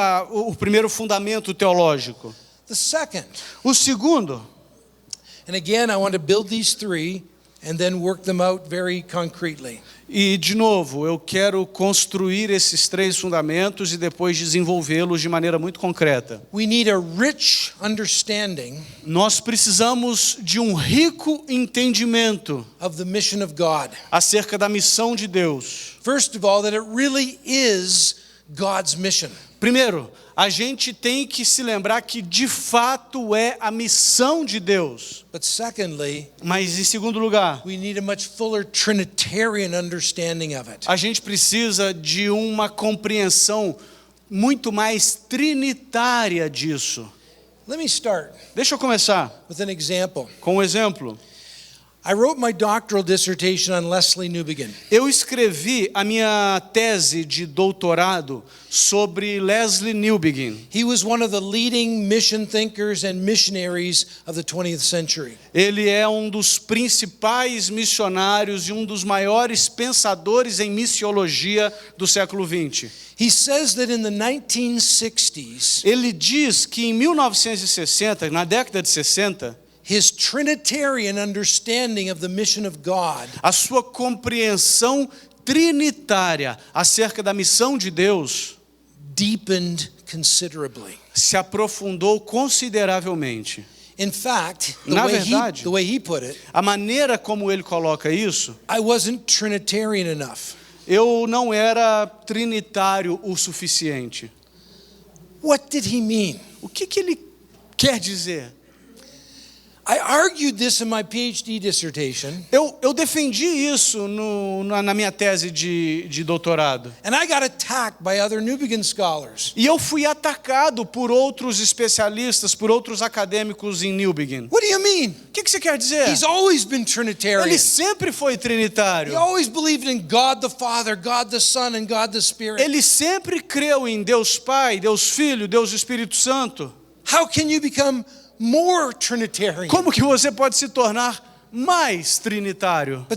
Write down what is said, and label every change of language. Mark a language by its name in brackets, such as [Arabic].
[Portuguese] O primeiro fundamento teológico. [English] The second, [Portuguese] O segundo, [English] and again I want to build these three and then work them out very concretely. [Portuguese] e de novo, eu quero construir esses 3 fundamentos e depois desenvolvê-los de maneira muito concreta. [English] We need a rich understanding [Portuguese] Nós precisamos de um rico entendimento [English] of the mission of God. [Portuguese] acerca da missão de Deus. [English] First of all, that it really is God's mission. [Portuguese] Primeiro, a gente tem que se lembrar que de fato é a missão de Deus. [English] But secondly, [Portuguese] Mas em segundo lugar, [English] we need a much fuller Trinitarian understanding of it. [Portuguese] a gente precisa de uma compreensão muito mais trinitária disso. [English] Let me start [Portuguese] Deixa eu começar [English] with an example. [Portuguese] com um exemplo. [English] I wrote my doctoral dissertation on Lesslie Newbigin. [Portuguese] Eu escrevi a minha tese de doutorado sobre Lesslie Newbigin. [English] He was one of the leading mission thinkers and missionaries of the 20th century. [Portuguese] Ele é um dos principais missionários e um dos maiores pensadores em missiologia do século XX. [English] He says that in the 1960s, [Portuguese] Ele diz que em 1960, na década de 60, [English] his Trinitarian understanding of the mission of God [Portuguese] a sua compreensão trinitária acerca da missão de Deus [English] deepened considerably. [Portuguese] se aprofundou consideravelmente. [English] In fact, [Portuguese] Na verdade, [English] the way he put it, [Portuguese] a maneira como ele coloca isso, [English] I wasn't Trinitarian enough. [Portuguese] eu não era trinitário o suficiente. [English] What did he mean? [Portuguese] O que ele quer dizer? [English] I argued this in my PhD dissertation. [Portuguese] Eu defendi isso na minha tese de doutorado. [English] And I got attacked by other Newbegin scholars. [Portuguese] E eu fui atacado por outros especialistas, por outros acadêmicos em Newbegin. [English] What do you mean? [Portuguese] O que você quer dizer? [English] He's always been Trinitarian. [Portuguese] Ele sempre foi trinitário. [English] He always believed in God the Father, God the Son, and God the Spirit. [Portuguese] Ele sempre creu em Deus Pai, Deus Filho, Deus Espírito Santo. [English] How can you become more Trinitarian? [Portuguese] Como que você pode se tornar mais trinitário?